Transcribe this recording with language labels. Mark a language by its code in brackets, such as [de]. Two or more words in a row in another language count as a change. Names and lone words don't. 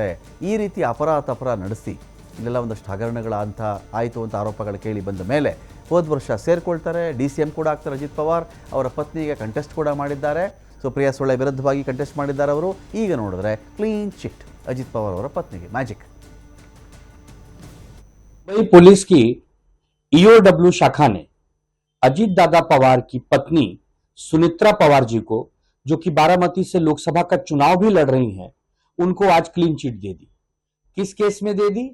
[kn] ಈ ರೀತಿ ಅಪರಾಧ ನಡೆಸಿ ಇಲ್ಲೆಲ್ಲ ಒಂದಷ್ಟು ಹಗರಣಗಳ ಅಂತ ಆಯಿತು ಅಂತ ಆರೋಪಗಳು ಕೇಳಿ ಬಂದ ಮೇಲೆ ಹೋದ ವರ್ಷ ಸೇರಿಕೊಳ್ತಾರೆ. DCM ಕೂಡ ಆಗ್ತಾರೆ ಅಜಿತ್ ಪವಾರ್. ಅವರ ಪತ್ನಿಗೆ ಕಂಟೆಸ್ಟ್ ಕೂಡ ಮಾಡಿದ್ದಾರೆ. ಸುಪ್ರಿಯಾ ಸುಳೆ ವಿರುದ್ಧವಾಗಿ ಕಂಟೆಸ್ಟ್ ಮಾಡಿದ್ದಾರೆ ಅವರು. ಈಗ ನೋಡಿದ್ರೆ [en] clean chit [kn] ಅಜಿತ್ ಪವಾರ್ ಅವರ ಪತ್ನಿಗೆ. ಮ್ಯಾಜಿಕ್. [hi] पुलिस की EOW शाखा ने अजीत दादा पवार की पत्नी सुनेत्रा पवार जी को, जो कि बारामती से लोकसभा का चुनाव भी लड़ रही हैं, उनको आज [en] clean chit [hi] दे दी। किस केस में दे दी?